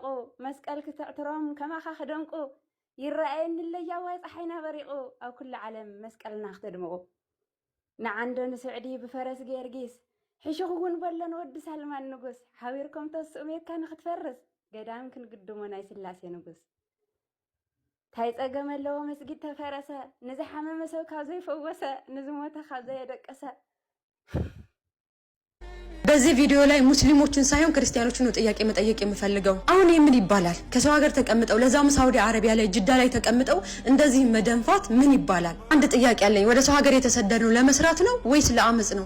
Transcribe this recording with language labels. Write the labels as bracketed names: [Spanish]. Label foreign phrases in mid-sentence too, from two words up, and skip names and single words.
[Tigrinya] መስቀል ክትዕትሮም ከማኻ ክደንቁ ይረአየኒ ለያዋይ ፀሓይና በሪቑ ኣብ ኩሉ ዓለም መስቀልና ክትድምቑ ንዓንዶ ንስዕዲ ብፈረስ ጌርጊስ ሕሹኽ እውን በሎን ወዲ ሳልማን ንጉስ ሓቢርኩም ተስኡ ሜካ ንክትፈርስ ገዳም ክንግድሞ ናይ ስላሴ ንጉስ ታይጸገመለዎ መስጊድ ተፈረሰ ንዝሓመመ ሰብ ካብ ዘይፈወሰ ንዝሞተ ካብ ዘየደቀሰ [Amharic] በዚህ ቪዲዮ ላይ ሙስሊሞችን ሳይሆን ክርስቲያኖችን ነው ጥያቄ መጠየቅ የምፈልገው። አሁን ምን ይባላል? ከሰው ሀገር ተቀምጠው ለዛም ሳውዲ አረቢያ ላይ ጅዳ ላይ ተቀምጠው እንደዚህ መደንፋት ምን ይባላል? አንድ ጥያቄ አለኝ። ወደ ሰው ሀገር የተሰደደው ለመስራት ነው ወይስ ለአመጽ ነው?